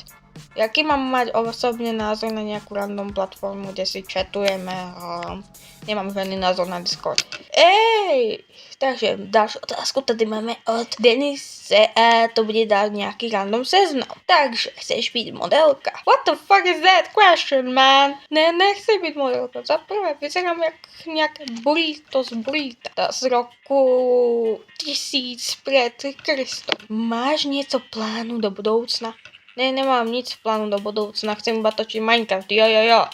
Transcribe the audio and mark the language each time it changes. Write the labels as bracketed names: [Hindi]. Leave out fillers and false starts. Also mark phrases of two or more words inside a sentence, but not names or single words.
[Slovak] Jaký mám mať osobne názor na nejakú random platformu, kde si chatujeme? Nemám žiadny názor na Discord. Takže ďalšiu otázku tady máme od Denise a to bude dať nejaký random seznam. Takže chceš byť modelka? [English] What the fuck is that question, man? [Czech] Ne, nechci [Slovak] byť modelka. Za prvé vyzerám jak nejaké burrito z burrita z roku 1000 pred Kristom. Máš niečo plánu do budúcna? Ne, nemám [Czech] nic v plánu [Slovak] do budúcna, chcem iba točiť Minecraft, jo.